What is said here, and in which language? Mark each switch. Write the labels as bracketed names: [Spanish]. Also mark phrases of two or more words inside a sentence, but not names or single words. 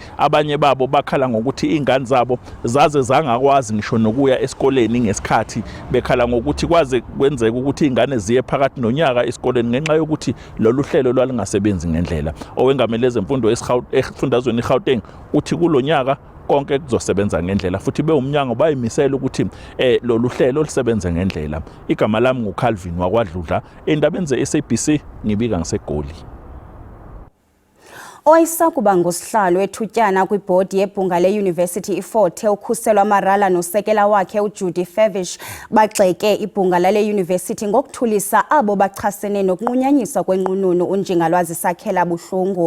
[Zulu] Abanye babo bakhala ngokuthi ingane zabo zaze zangakwazi ngisho nokuya esikoleni ngesikhathi, bekhala ngokuthi kwaze kwenzeka ukuthi ingane ziye phakathi nonyaka esikoleni ngenxa yokuthi lolu hlelo lwalingasebenzi ngendlela. Owengamele zemfundo esifundazweni eGauteng uthi kulonyaka konke kuzosebenza ngendlela futhi beumnyango bayimisela ukuthi lolu hlelo lisebenze ngendlela. Igama lami nguCalvin wakwaDludla, endabeni ze-SABC ngibika ngiseGoli. [Xhosa] Owayesakuba ngusihlalo ethutyana kwibhodi yebhunga leYunivesithi iFort Hare ukhuselwa Marala nosekela wakhe uJudy Favish bagxeke ibhunga lale yunivesithi ngokuthulisa abo bachasene nokunqunyanyiswa kwenqununu uNjingalwazi Sakhela Buhlungu.